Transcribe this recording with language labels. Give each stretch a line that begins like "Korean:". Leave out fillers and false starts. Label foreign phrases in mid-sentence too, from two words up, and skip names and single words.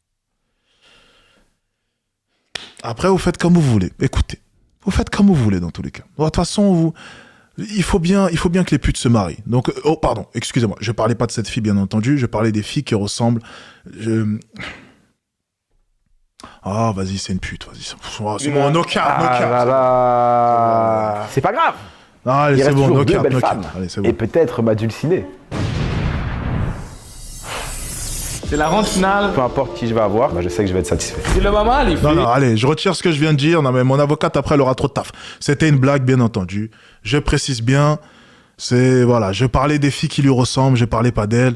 French: Après, vous faites comme vous voulez. Écoutez, vous faites comme vous voulez dans tous les cas. De toute façon, il faut bien que les putes se marient. Donc, oh pardon, excusez-moi, je parlais pas de cette fille bien entendu, je parlais des filles qui ressemblent. Ah, vas-y, c'est une pute, vas-y. C'est bon,
English: no cap, no cap.
French: Là là. C'est pas grave. Ah, allez, Il c'est reste bon, toujours
English: no
French: deux
English: cap,
French: belles
English: no cap.
French: femmes. Allez, c'est bon. Et peut-être m'adulciner. C'est la ronde finale. Peu importe qui je vais avoir, je sais que je vais être satisfait. C'est le moment, les filles. Non, allez, je retire ce que je viens de dire. Non, mais mon avocate, après, elle aura trop de taf. C'était une blague, bien entendu. Je précise bien. Voilà, je parlais des filles qui lui ressemblent, je parlais pas d'elle.